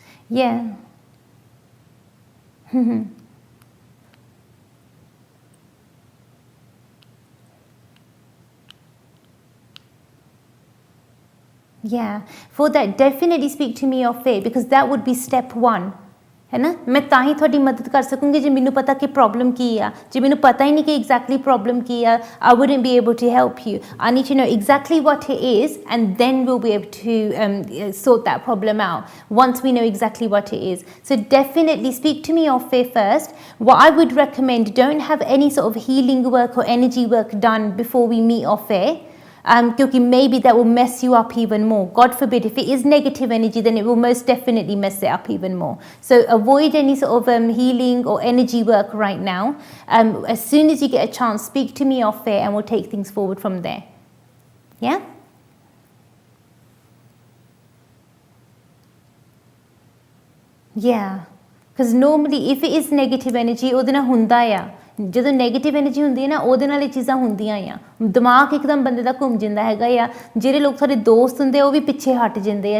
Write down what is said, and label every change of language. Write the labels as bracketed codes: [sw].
[en] Yeah. Yeah. For that, definitely speak to me off air because that would be step one. [pa] है ना, मैं ਤਾਂ ਹੀ ਤੁਹਾਡੀ ਮਦਦ ਕਰ ਸਕੂੰਗੀ ਜੇ ਮੈਨੂੰ ਪਤਾ ਕਿ ਪ੍ਰੋਬਲਮ ਕੀ ਆ. ਜੇ ਮੈਨੂੰ ਪਤਾ ਹੀ ਨਹੀਂ ਕਿ ਐਗਜ਼ੈਕਟਲੀ ਪ੍ਰੋਬਲਮ ਕੀ ਆ, [en] I wouldn't be able to help you. I need to know exactly what it is and then we'll be able to sort that problem out once we know exactly what it is. So definitely speak to me off air first. What I would recommend, don't have any sort of healing work or energy work done before we meet off air. Because maybe that will mess you up even more. God forbid, if it is negative energy, then it will most definitely mess it up even more. So avoid any sort of healing or energy work right now. As soon as you get a chance, speak to me off air and we'll take things forward from there. Yeah? Yeah. Because normally if it is negative energy, [pa] ਉਹਦੇ ਨਾਲ ਹੁੰਦਾ ਆ. ਜਦੋਂ negative energy ਹੁੰਦੀ ਹੈ ਨਾ ਉਹਦੇ ਨਾਲ ਇਹ ਚੀਜ਼ਾਂ ਹੁੰਦੀਆਂ ਆ. ਦਿਮਾਗ ਇੱਕਦਮ ਬੰਦੇ ਦਾ ਘੁੰਮ ਜਾਂਦਾ ਹੈਗਾ ਆ. ਜਿਹੜੇ ਲੋਕ ਸਾਡੇ ਦੋਸਤ ਹੁੰਦੇ ਆ ਉਹ ਵੀ ਪਿੱਛੇ ਹਟ ਜਾਂਦੇ ਆ.